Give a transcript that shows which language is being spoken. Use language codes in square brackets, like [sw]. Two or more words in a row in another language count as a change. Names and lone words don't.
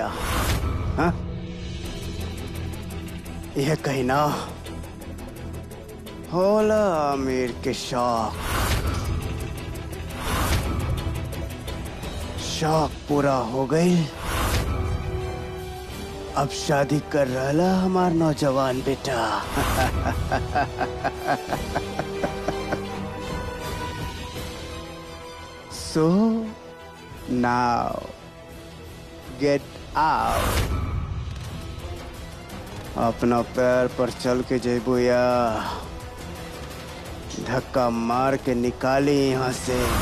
[bho] हाँ, यह कही ना होला आमिर के शौक, शौक पूरा हो गई। अब शादी कर रहा हमार नौजवान बेटा। [en] So now get out। [bho] अपना पैर पर चल के जेबू या धक्का मार के निकाली यहाँ से।